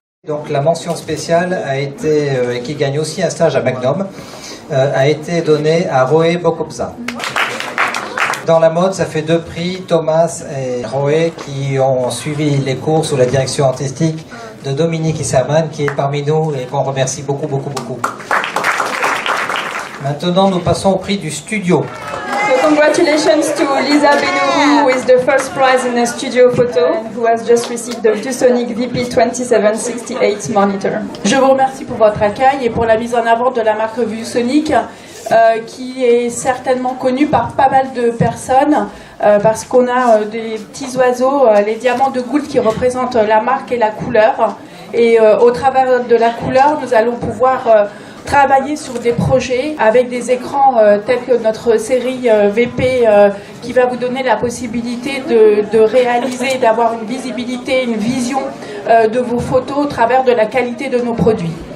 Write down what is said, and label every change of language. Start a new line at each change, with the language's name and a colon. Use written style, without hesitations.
French: Donc la mention spéciale a été, et qui gagne aussi un stage à Magnum, a été donnée à Roé Bokobza. Dans la mode, ça fait 2 prix, Thomas et Roé, qui ont suivi les cours sous la direction artistique de Dominique Isserman, qui est parmi nous et qu'on remercie beaucoup, beaucoup, beaucoup. Maintenant, nous passons au prix du studio.
English: So congratulations to Lisa Benou, who is the first prize in a studio photo, and who has just received the ViewSonic VP2768 monitor.
French: Je vous remercie pour votre accueil et pour la mise en avant de la marque ViewSonic, qui est certainement connue par pas mal de personnes, parce qu'on a des petits oiseaux, les diamants de Gould, qui représentent la marque et la couleur. Et au travers de la couleur, nous allons pouvoir travailler sur des projets avec des écrans tels que notre série VP qui va vous donner la possibilité de réaliser, d'avoir une visibilité, une vision de vos photos au travers de la qualité de nos produits.